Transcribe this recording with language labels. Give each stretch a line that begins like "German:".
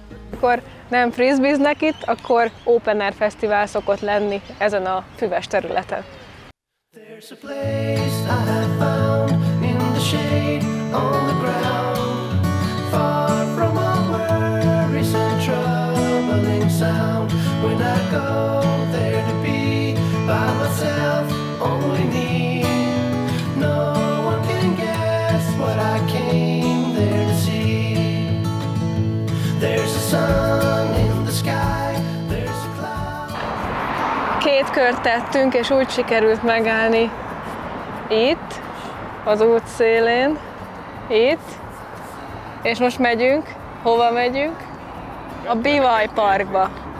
Hungarian: Amikor nem frisbeeznek itt, akkor open air fesztivál szokott lenni ezen a füves területen.
English: There's a place I have found in the shade on the ground, far from all worries and troubling sound. When I go there to be by myself, only me, no one can guess what I came there to see. There's a sun in the sky, there's a cloud.
Hungarian: Két kört tettünk, és úgy sikerült megállni itt, az út szélén, itt, és most megyünk. Hova megyünk? A Bivaj Parkba.